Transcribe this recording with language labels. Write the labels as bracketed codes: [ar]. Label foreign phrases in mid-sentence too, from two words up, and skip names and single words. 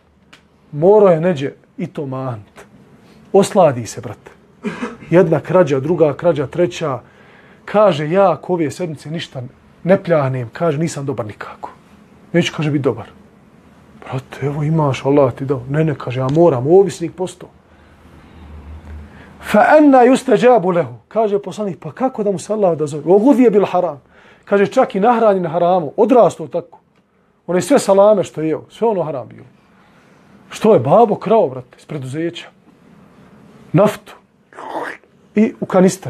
[bs] Morao je neđe i to mahnt. Osladi se, brate. Jedna krađa, druga krađa, treća. Kaže, ja ako ove sedmice ništa ne pljahnem, kaže, nisam dobar nikako. Neću, kaže, biti dobar. Brate, evo imaš, Allah ti dao. Ne, kaže, ja moram, ovisnik postao. [ar] فأنى يستجاب له. [bs] Kaže poslanik, pa kako da mu se Allah odazove? [ar] وغذي بالحرام. [bs] Kaže, čak i nahranjen na haramu. Odrastao tako. One sve salame što je jeo, sve ono haram bilo. Što je babo krao, brate, iz preduzeća. Naftu. I u kanister.